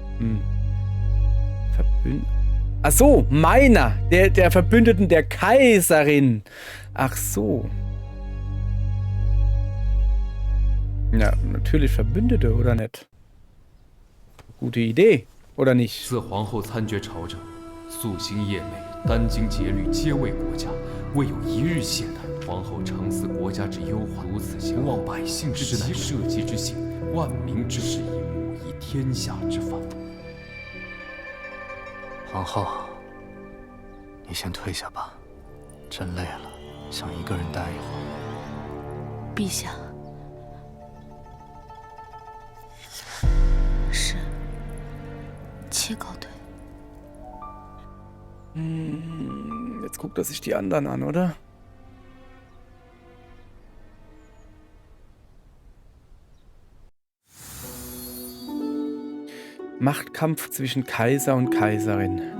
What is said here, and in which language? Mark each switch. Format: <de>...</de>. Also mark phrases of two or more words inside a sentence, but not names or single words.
<de>Ach so, meiner, der Verbündeten der Kaiserin. Ach so. Ja, natürlich Verbündete, oder nicht? Gute Idee, oder nicht?</de> <zh>自皇后参决朝政，夙兴夜寐，殚精竭虑，皆为国家，未有一日懈怠。皇后诚思国家之忧患，如此行望百姓之乃社稷之幸，万民之事，以母仪天下之法。皇后，你先退下吧，朕累了，想一个人待一会儿。陛下，是，妾告退。</zh> <de>Jetzt guckt er sich die anderen an, oder? Machtkampf zwischen Kaiser und Kaiserin.</de>